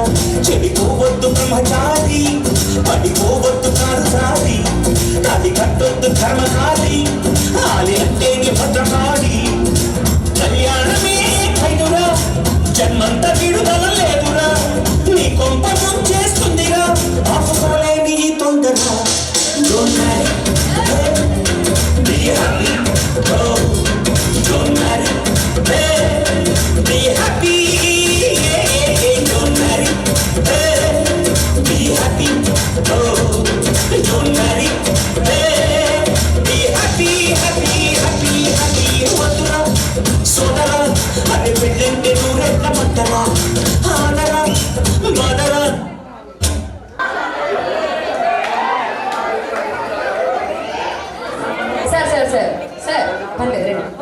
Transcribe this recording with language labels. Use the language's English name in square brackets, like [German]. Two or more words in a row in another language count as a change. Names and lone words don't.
[Telugu] చెడిపోవద్దు బ్రహ్మచారి, పడిపోవద్దు కారుసారి, తాళి కట్టొద్దు ధర్మకాలి, ఆలి అంటే భద్రకాళి. కళ్యాణమే ఖైదురా, జన్మంత విడుదల లేదురా, నీ కొంప చేస్తుందిగా ఆపుకోలేని ఈ తొందర. [English] Don't marry, be happy, oh, don't marry, be happy, don't marry, be happy, oh, don't marry, be happy, happy, happy, happy. [Telugu] వద్దురా సోదరా, అరే పెళ్ళంటే నూరెళ్ళ మంటరా, ఆదరా బాదరా. సార్ పర్లేదు రండి.